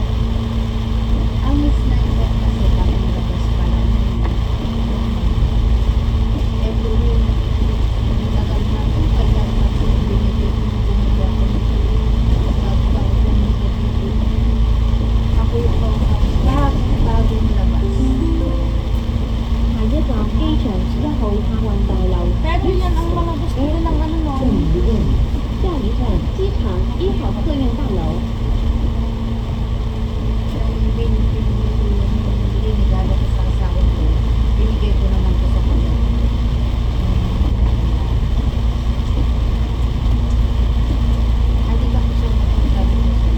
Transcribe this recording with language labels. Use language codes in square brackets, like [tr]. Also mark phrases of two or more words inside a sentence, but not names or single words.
[tl] Ang mas na yan kasi kami labas pa lang. Ito yun. Tagal na ito. Kaya na ito. Bumili ako nito. Tagal ko nito. Ako yung lahat bagong labas. [yue] 下一站機場1號客運大樓。 [tl] Pero yan ang mga gusto ko ng ano no. [yue] 下一站機場1號客運大樓。 [tl] Binigalo ko sa asawa ko. Binigay ko naman ko sa kanya. Hindi ba ko siya sabi ko sa'yo?